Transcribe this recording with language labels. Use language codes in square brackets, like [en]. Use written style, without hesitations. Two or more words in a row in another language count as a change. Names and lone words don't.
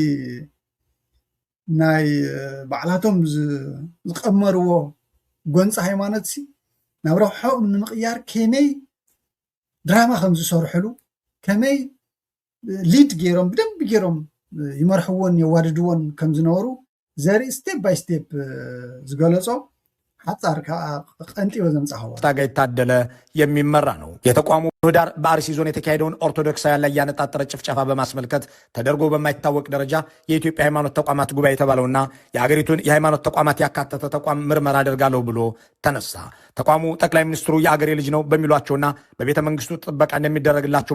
[ti] ናይ ባዕላቶም ዝቀመርዎ ጎንፂ ሃይማኖት ናብ ረብሖም ንምቅያር ከመይ ድራማ ከም ዝሰርሕሉ ከመይ ሊድ ገይሮም ብደንቢ ገይሮም ይመርሕዎን የዋድድዎን ከም ዝነበሩ ዘርኢ [en] step by step [ti] ዝገለጾ ሓፃር ቀንጢበ ዘምፃኸዋ [am] ታጋይ ታደለ የሚመራ ነው የተቋሙ ህዳር በአርሲ ዞን የተካሄደውን ኦርቶዶክሳውያን ላይ ያነጣጠረ ጭፍጨፋ በማስመልከት ተደርጎ በማይታወቅ ደረጃ የኢትዮጵያ ሃይማኖት ተቋማት ጉባኤ የተባለውና የሀገሪቱን የሃይማኖት ተቋማት ያካተተ ተቋም ምርመራ አደርጋለሁ ብሎ ተነሳ። ተቋሙ ጠቅላይ ሚኒስትሩ የአገሬ ልጅ ነው በሚሏቸውና በቤተ መንግስቱ ጥበቃ እንደሚደረግላቸው